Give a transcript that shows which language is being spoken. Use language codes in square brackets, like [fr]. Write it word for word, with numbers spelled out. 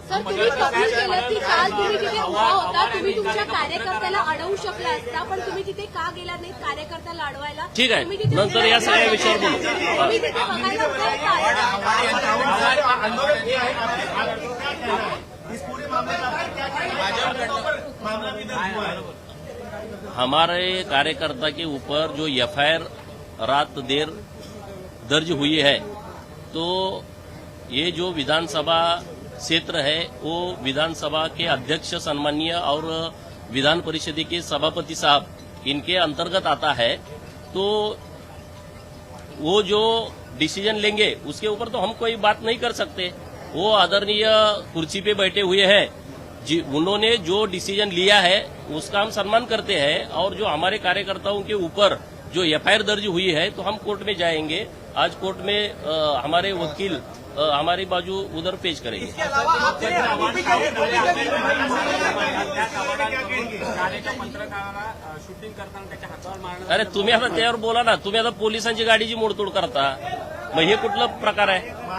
[mr] Sir, तुम्ही कबूल केलं की काल तुम्ही तिथे उभा होता, तुम्ही तुमच्या कार्यकर्त्याला अडवू शकला असता, पण तुम्ही तिथे का गेला नाही कार्यकर्त्याला अडवायला? ठीक आहे, नंतर या सगळ्या विषयावर बोलू. [hi] हमारे कार्यकर्ता के ऊपर जो एफ आई आर रात देर दर्ज हुई है, तो ये जो विधानसभा क्षेत्र है वो विधानसभा के अध्यक्ष सम्माननीय और विधान परिषद के सभापति साहब इनके अंतर्गत आता है. तो वो जो डिसीजन लेंगे उसके ऊपर तो हम कोई बात नहीं कर सकते. वो आदरणीय कुर्सी पे बैठे हुए हैं जी, उन्होंने जो डिसीजन लिया है उसका हम सम्मान करते हैं. और जो हमारे कार्यकर्ताओं के ऊपर जो एफ आई आर दर्ज हुई है तो हम कोर्ट में जाएंगे. आज कोर्ट में आ, हमारे वकील आ, हमारी बाजू उधर पेश करेंगे. [mr] अरे तुम्ही आता त्यावर बोला ना, तुम्ही आता पोलिसांची गाडीची मोडतोड करता, मग हे कुठला प्रकार आहे?